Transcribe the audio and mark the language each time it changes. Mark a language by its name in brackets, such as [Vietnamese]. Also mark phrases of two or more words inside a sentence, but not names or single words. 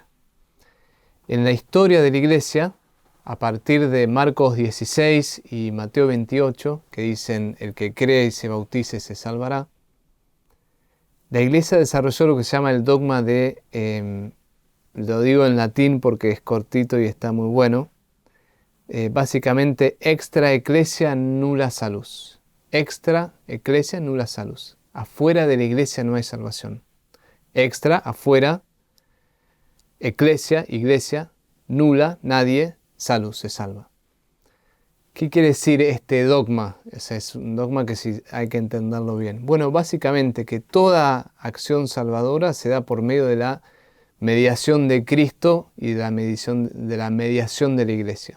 [Spanish] En la historia de la Iglesia, a partir de Marcos 16 y Mateo 28, que dicen el que cree y se bautice se salvará, la Iglesia desarrolló lo que se llama el dogma de, lo digo en latín porque es cortito y está muy bueno, básicamente [Latin] extra ecclesia nulla salus. Extra ecclesia nulla salus. [Spanish] Afuera de la Iglesia no hay salvación. Extra, afuera, ecclesia, iglesia, nulla, nadie, salus, se salva. ¿Qué quiere decir este dogma? Ese es un dogma que sí hay que entenderlo bien. Bueno, básicamente que toda acción salvadora se da por medio de la mediación de Cristo y de la mediación de la Iglesia.